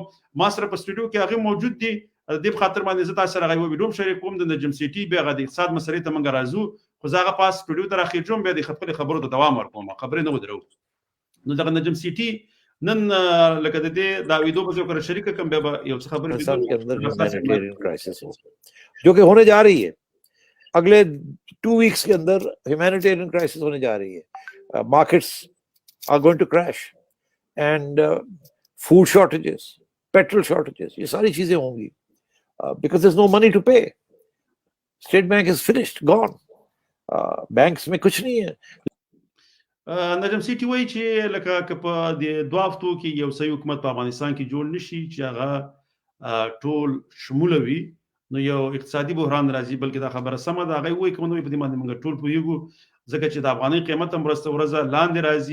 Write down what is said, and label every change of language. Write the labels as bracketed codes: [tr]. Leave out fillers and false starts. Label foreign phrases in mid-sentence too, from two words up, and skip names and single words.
[ps] ما سره په سټوډیو کې هغې موجود دي، د دې په خاطر باندې زه تاسو سره هغه ویډیو شریک کوم. د نجم سیټي بیا هغه د اقتصاد مسلې ته موږ راځو، خو زه هغه پاس سټوډیو ته راخېږم، بیا د خپلې خبرو ته دوام ورکوم، خبرې نه ودرو. نو دغه نجم سیټي نن لکه د دې دا ویډیو به زه ورسره شریکه کړم، بیا به یو څه خبرې [ur] جو کہ ہونے جا رہی ہے اگلے 2 ویکس کے اندر [en] humanitarian crisis [ur] ہونے جا رہی ہے. [en] markets are going to crash and food shortages, petrol shortages, [ur] یہ ساری چیزیں ہوں گی [en] because there's no money to pay. State Bank is finished, gone. [ur] Banks میں کچھ نہیں ہے. [ps] نجم سیټي وایي چې لکه که په د 2 هفتو کې یو صحیح حکومت په افغانستان کې جوړ نشي چې هغه ټول شموله وي، نو یو اقتصادي بحران راځي. بلکې دا خبره سمه ده، هغه وایي کوم نو په دې باندې موږ ټول پوهیږو، ځکه چې د افغانۍ قیمت هم ورځ ورځ لاندې راځي.